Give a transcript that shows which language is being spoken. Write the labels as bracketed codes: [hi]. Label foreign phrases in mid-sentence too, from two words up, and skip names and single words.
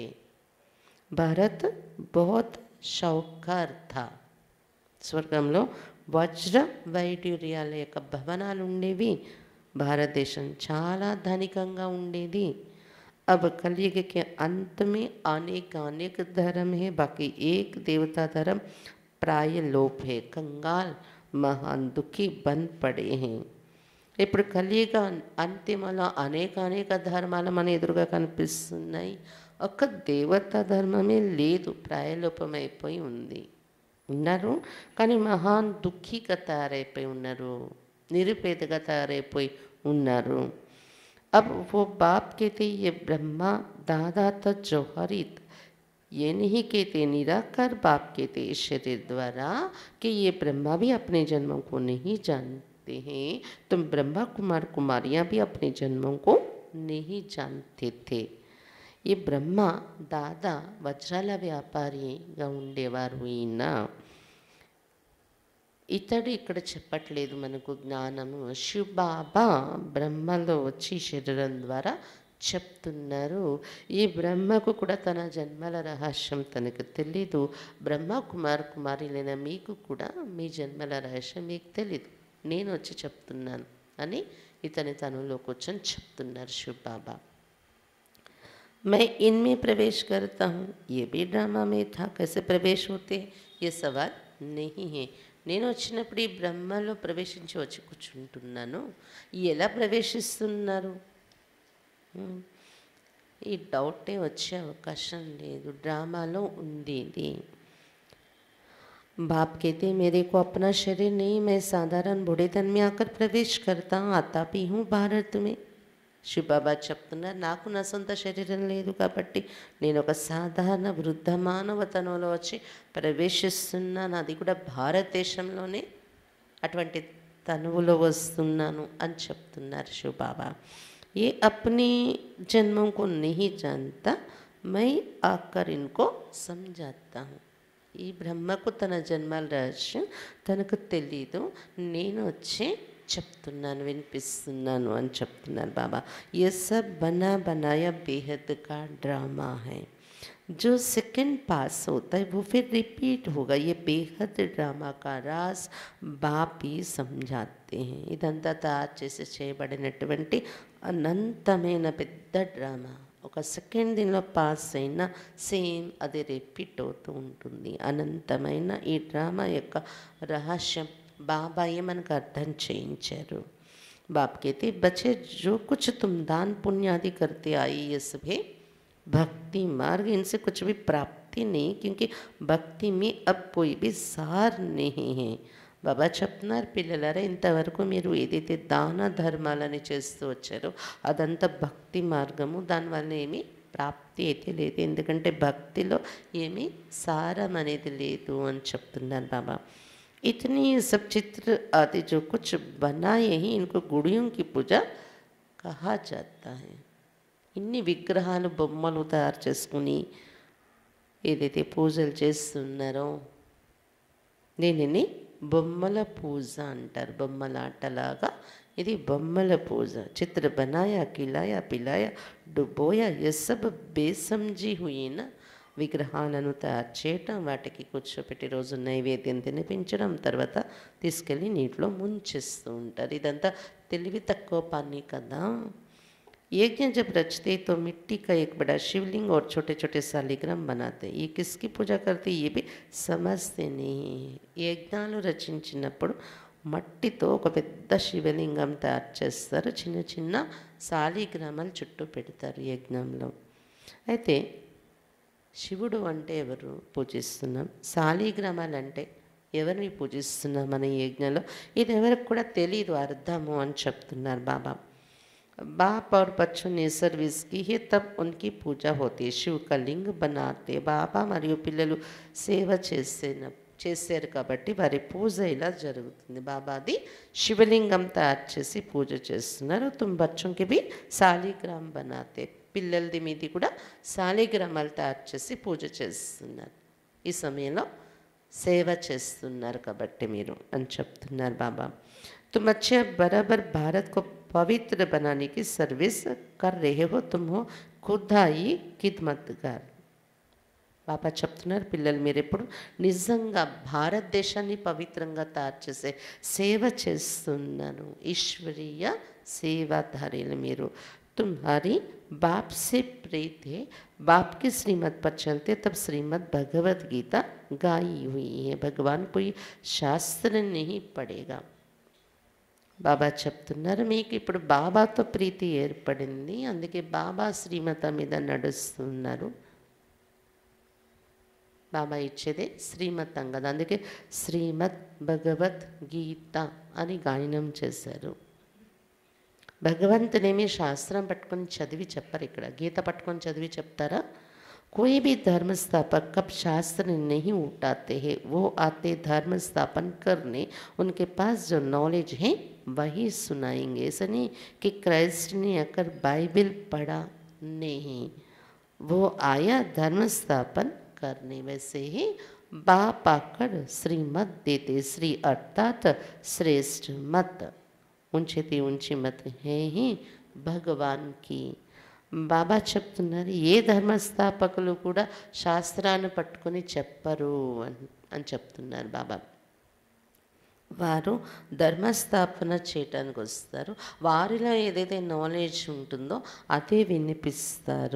[hi] భారత్ बहुत షౌకార్ था. [te] స్వర్గంలో వజ్ర వైడూర్యాల యొక్క భవనాలు ఉండేవి. భారతదేశం చాలా ధనికంగా ఉండేది. [hi] अब कलयुग के अंत में अनेक धर्म है, बाकी एक देवता धर्म प्राय लोप है. कंगाल महान दुखी बन पड़े हैं. [te] ఇప్పుడు కలియుగ అంతిమలో అనేక ధర్మాలు మన ఎదురుగా కనిపిస్తున్నాయి. ఒక్క దేవతా ధర్మమే లేదు, ప్రాయలోపమైపోయి ఉంది. ఉన్నారు కానీ మహాన్ దుఃఖీగా తయారైపోయి ఉన్నారు, నిరుపేదగా తయారైపోయి ఉన్నారు. [hi] अब वो बाप कहते ये ब्रह्मा दादा तो जौहरित, ये नहीं कहते निराकार बाप कहते इस शरीर द्वारा कि ये ब्रह्मा भी अपने जन्मों को नहीं जानते हैं, तुम ब्रह्मा कुमार कुमारियाँ भी अपने जन्मों को नहीं जानते थे. ये ब्रह्मा दादा [te] వజ్రాల వ్యాపారిగా ఉండేవారు. ఈయన ఇతడు ఇక్కడ చెప్పట్లేదు మనకు జ్ఞానము. శివబాబా బ్రహ్మలో వచ్చి శరీరం ద్వారా చెప్తున్నారు. ఈ బ్రహ్మకు కూడా తన జన్మల రహస్యం తనకు తెలీదు. బ్రహ్మ కుమారులైన మీకు కూడా మీ జన్మల రహస్యం మీకు తెలీదు. నేను వచ్చి చెప్తున్నాను అని ఇతని తనులో కూర్చొని చెప్తున్నారు శివ్ బాబా. [hi] मैं इनमें प्रवेश करता हूँ, ये भी ड्रामा में था, कैसे प्रवेश होते हैं ये सवाल नहीं है. [te] నేను వచ్చినప్పుడు ఈ బ్రహ్మలో ప్రవేశించి వచ్చి కూర్చుంటున్నాను. ఎలా ప్రవేశిస్తున్నారు? ఈ డౌటే వచ్చే అవకాశం లేదు. డ్రామాలో ఉంది ఇది. [hi] बाप कहते मेरे को अपना शरीर नहीं, मैं साधारण बूढ़े तन में आकर प्रवेश करता हूँ, आता भी हूँ भारत में. [te] శివబాబా చెప్తున్నారు, నాకు నా సొంత శరీరం లేదు కాబట్టి నేను ఒక సాధారణ వృద్ధ మానవ తనువులో వచ్చి ప్రవేశిస్తున్నాను. అది కూడా భారతదేశంలోనే అటువంటి తనువులో వస్తున్నాను అని చెప్తున్నారు శివబాబా. [hi] ये अपनी जन्मों को नहीं जानता, मैं आकर इनको समझाता हूँ. [te] ఈ బ్రహ్మకు తన జన్మల రహస్యం తనకు తెలీదు, నేను వచ్చి చెప్తున్నాను, వినిపిస్తున్నాను అని చెప్తున్నారు బాబా. [hi] ये सब बना बनाया बेहद का ड्रामा है. जो सेकंड पास होता है वो फिर रिपीट होगा. ये बेहद డ్రామా का राज बाप ही समझाते हैं. [te] ఇదంతా తయారు చేసి చేయబడినటువంటి అనంతమైన పెద్ద డ్రామా. ఒక సెకండ్ దీనిలో పాస్ అయినా సేమ్ అది రిపీట్ అవుతూ ఉంటుంది. అనంతమైన ఈ డ్రామా యొక్క రహస్యం బాబాయే మనకు అర్థం చేయించారు. [hi] बाप कहते बच्चे जो कुछ तुम दान पुण्य आदि करते आए ये सभी भक्ति मार्ग, इनसे कुछ भी प्राप्ति नहीं, क्योंकि भक्ति में अब कोई भी सार नहीं है. [te] బాబా చెప్తున్నారు, పిల్లలారా ఇంతవరకు మీరు ఏదైతే దాన ధర్మాలని చేస్తూ వచ్చారో అదంతా భక్తి మార్గము, దానివల్ల ఏమీ ప్రాప్తి అయితే లేదు, ఎందుకంటే భక్తిలో ఏమీ సారం అనేది లేదు అని చెప్తున్నారు బాబా. [hi] इतनी सब चित्र आदि जो कुछ बनाए ही इनको गुड़ियों की पूजा कहा जाता है. [te] ఇన్ని విగ్రహాలు బొమ్మలు తయారు చేసుకుని ఏదైతే పూజలు చేస్తున్నారో దీనిని బొమ్మల పూజ అంటారు. బొమ్మల ఆటలాగా ఇది బొమ్మల పూజ. [hi] चित्र बनाया, खिलाया, पिलाया, डुबोया, ये सब बेसमझी हुई ना. [te] విగ్రహాలను తయారు చేయటం, వాటికి కూర్చోపెట్టి రోజు నైవేద్యం తినిపించడం, తర్వాత తీసుకెళ్ళి నీటిలో ముంచేస్తూ ఉంటారు. ఇదంతా తెలివి తక్కువ పని కదా. [hi] यज्ञ जब रचते तो मिट्टी का एक बड़ा शिवलिंग और छोटे छोटे शालिग्राम बनाते. ये किसकी पूजा करते ये भी समझते नहीं. [te] యజ్ఞాలు రచించినప్పుడు మట్టితో ఒక పెద్ద శివలింగం తయారు చేస్తారు, చిన్న చిన్న శాలిగ్రామాలు చుట్టూ పెడతారు యజ్ఞంలో. అయితే శివుడు అంటే ఎవరు పూజిస్తున్నాం, శాలిగ్రామాలు అంటే ఎవరిని పూజిస్తున్నాం మన యజ్ఞంలో, ఇది ఎవరికి కూడా తెలియదు అర్థము అని చెప్తున్నారు బాబా. [hi] बाप और बच्चों ने सर्विस की है तब उनकी पूजा होती है. शिव का लिंग बनाते [te] బాబా మరియు పిల్లలు సేవ చేశారు కాబట్టి వారి పూజ ఇలా జరుగుతుంది. బాబాది శివలింగం తయారు చేసి పూజ చేస్తున్నారు. [hi] तुम बच्चों की भी శాలిగ్రామ్ बनाते. [te] పిల్లలది మీది కూడా శాలిగ్రామాలు తయారు చేసి పూజ చేస్తున్నారు. ఈ సమయంలో సేవ చేస్తున్నారు కాబట్టి మీరు అని చెప్తున్నారు బాబా. [hi] तुम अच्छे बराबर भारत को पवित्र बनाने की सर्विस कर रहे हो, तुम हो खुदाई खिदमतगार. [te] బాబా చెప్తున్నారు, పిల్లలు మీరు ఎప్పుడు నిజంగా భారతదేశాన్ని పవిత్రంగా తయారు చేసే సేవ చేస్తున్నారు. ఈశ్వరీయ సేవాధారీలు మీరు. [hi] तुम्हारी बाप से प्रेत है, बाप की श्रीमत पर चलते तब श्रीमद भगवत गीता गाई हुई है. भगवान कोई शास्त्र नहीं पढ़ेगा. [te] బాబా చెప్తున్నారు, మీకు ఇప్పుడు బాబాతో ప్రీతి ఏర్పడింది, అందుకే బాబా శ్రీమత మీద నడుస్తున్నారు. బాబా ఇచ్చేదే శ్రీమతం కదా, అందుకే శ్రీమద్ భగవత్ గీత అని గాయనం చేశారు. భగవంతునేమి శాస్త్రం పట్టుకొని చదివి చెప్పరు, ఇక్కడ గీత పట్టుకొని చదివి చెప్తారా? [hi] कोई भी धर्म स्थापक कब शास्त्र नहीं उठाते हैं, वो आते धर्म स्थापन करने, उनके पास जो नॉलेज है वही सुनाएंगे. ऐसा नहीं कि क्राइस्ट ने आकर बाइबल पढ़ा, नहीं, वो आया धर्म स्थापन करने. वैसे ही बाप आकर श्रीमत देते. श्री अर्थात श्रेष्ठ मत, ऊंचे ऊंची मत है ही भगवान की. [te] బాబా చెప్తున్నారు, ఏ ధర్మస్థాపకులు కూడా శాస్త్రాన్ని పట్టుకొని చెప్పరు అని చెప్తున్నారు బాబా. వారు ధర్మస్థాపన చేయటానికి వస్తారు. వారిలో ఏదైతే నాలెడ్జ్ ఉంటుందో అదే వినిపిస్తారు.